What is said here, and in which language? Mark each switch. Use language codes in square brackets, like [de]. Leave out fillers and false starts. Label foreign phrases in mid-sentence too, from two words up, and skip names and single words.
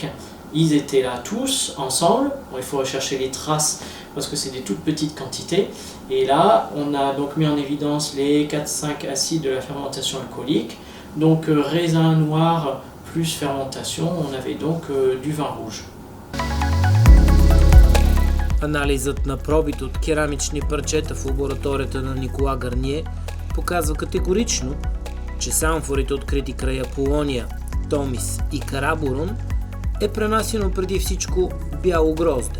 [fr] Ils étaient là tous ensemble. Bon, il faut rechercher les traces parce que c'est des toutes petites quantités. Et là, on a donc mis en évidence les 4-5 acides de la fermentation alcoolique. Donc raisin noir plus fermentation, on avait donc du vin rouge. [bg] Анализът на пробите от керамични парчета в лабораторията на Никола Гарние показва категорично, че с амфорите, открити край Аполония, Томис и Караборун, е пренасено преди всичко бяло грозде.